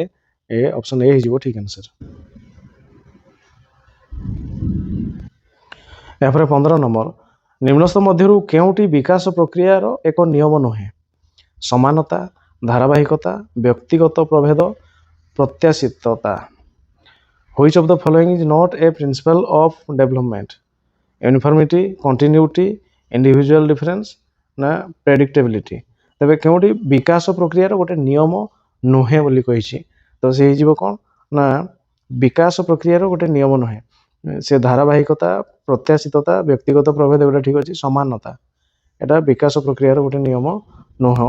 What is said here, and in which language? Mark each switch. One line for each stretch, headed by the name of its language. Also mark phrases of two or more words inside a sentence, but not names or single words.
Odia: ଏ ଅପସନ୍ ଏ ହେଇଯିବ ଠିକ୍ ଆନ୍ସର। ଏହାପରେ 15 ନମ୍ବର, ନିମ୍ନସ୍ଥ ମଧ୍ୟରୁ କେଉଁଟି ବିକାଶ ପ୍ରକ୍ରିୟାର ଏକ ନିୟମ ନୁହେଁ? ସମାନତା, ଧାରାବାହିକତା, ବ୍ୟକ୍ତିଗତ ପ୍ରଭେଦ, ପ୍ରତ୍ୟାଶିତତା।
English: Which of the following is not a principle of development? Uniformity, continuity, individual difference ନା predictability।
Odia: ତେବେ କେଉଁଠି ବିକାଶ ପ୍ରକ୍ରିୟାର ଗୋଟେ ନିୟମ ନୁହେଁ ବୋଲି କହିଛି, ତ ସେ ହେଇଯିବ କ'ଣ ନା ବିକାଶ ପ୍ରକ୍ରିୟାର ଗୋଟେ ନିୟମ ନୁହେଁ। ସେ ଧାରାବାହିକତା, ପ୍ରତ୍ୟାଶିତତା, ବ୍ୟକ୍ତିଗତ ପ୍ରଭେଦ ଏଗୁଡ଼ା ଠିକ୍ ଅଛି। ସମାନତା ଏଟା ବିକାଶ ପ୍ରକ୍ରିୟାର ଗୋଟେ ନିୟମ ନୁହଁ।